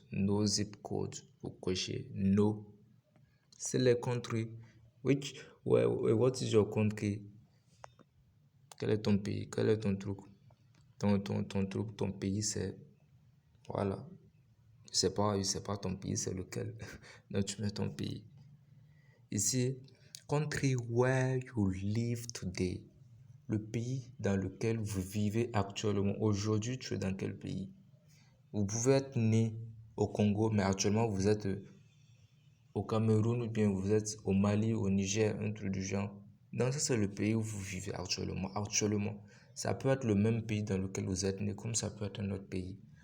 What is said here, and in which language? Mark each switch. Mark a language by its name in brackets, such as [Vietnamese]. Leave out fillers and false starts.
[English] No zip code. [French] Vous cochez no. C'est les country. [English] What is your country? [French] Quel est ton pays? Quel est ton truc? Ton truc, ton pays, c'est. Voilà. Je sais pas ton pays, c'est lequel. Donc, tu mets ton pays. Ici, [English] country where you live today. [French] Le pays dans lequel vous vivez actuellement. Aujourd'hui, tu es dans quel pays? Vous pouvez être né au Congo, mais actuellement, vous êtes au Cameroun ou bien vous êtes au Mali, au Niger, un truc du genre. Donc, ça, c'est le pays où vous vivez actuellement. Actuellement, ça peut être le même pays dans lequel vous êtes né, comme ça peut être un autre pays.